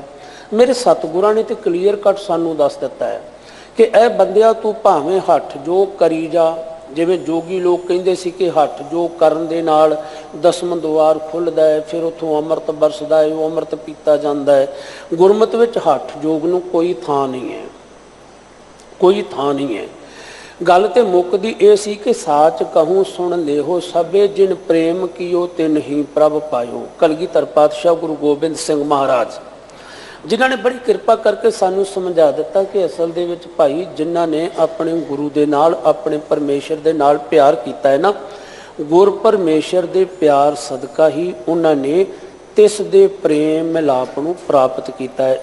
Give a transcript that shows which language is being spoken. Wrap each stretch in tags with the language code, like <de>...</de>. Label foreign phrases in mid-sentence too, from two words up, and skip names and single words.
<pa>ਮੇਰੇ ਸਤਗੁਰਾਂ ਨੇ ਤੋ</pa> <en>clear cut</en> <pa>ਸਾਨੂ ਦੱਸ ਦਿੱਤਾ ਹੈ ਕਿ ਐ ਬੰਦਿਆ ਤੂ ਭਾਵੇਂ ਹਠ ਜੋ ਕਰੀ ਜਾ, ਜਿਵੇਂ ਜੋਗੀ ਲੋਗ ਕਹਤੇ ਸੀ ਕਿ ਹਠ ਜੋ ਕਰਨ ਦੇ ਨਾਲ 10ਵਾਂ ਦੁਆਰ ਖੁੱਲ੍ਹਦਾ ਹੈ, ਫਿਰ ਉੱਤੋਂ ਅੰਮ੍ਰਿਤ ਬਰਸਦਾ ਹੈ,</pa> <hi>वो अमृत पीता जाता है।</hi> <pa>ਗੁਰਮਤ ਵਿਚ ਹਠ ਜੋਗ ਨੂੰ ਕੋਈ ਥਾਂ ਨਹੀਂ ਹੈ, ਕੋਈ ਥਾਂ ਨਹੀਂ ਹੈ। ਗੱਲ ਤੋ ਮੁੱਕਦੀ ਯੇ ਸੀ ਕਿ</pa> <bra>साच कहूँ सुन लेहो सबे जिन प्रेम कियो तिन ही प्रभ पायो।</bra> <pa>ਕਲਗੀਧਰ ਪਾਤਸ਼ਾਹ ਗੁਰੂ ਗੋਬਿੰਦ ਸਿੰਘ ਮਹਾਰਾਜ</pa> <hi>जिन्होंने बड़ी कृपा करके</hi> <pa>ਸਾਨੂ ਸਮਝਾ ਦਿੱਤਾ ਕਿ ਅਸਲ ਦੇ ਵਿਚ ਭਾਈ ਜਿਨ੍ਹਾਂ ਨੇ ਅਪਣੇ ਗੁਰੂ ਦੇ ਨਾਲ ਅਪਣੇ ਪਰਮੇਸ਼ਰ ਦੇ ਨਾਲ ਪਿਆਰ ਕੀਆ ਹੈ ਨਾ, ਗੁਰ ਪਰਮੇਸ਼ਰ ਦੇ ਪਿਆਰ ਸਦਕਾ ਹੀ ਉਨ੍ਹੋਂ ਨੇ ਤਿਸ ਦੇ ਪ੍ਰੇਮ ਮਿਲਾਪ ਨੂੰ ਪ੍ਰਾਪਤ ਕੀਆ ਹੈ।</pa>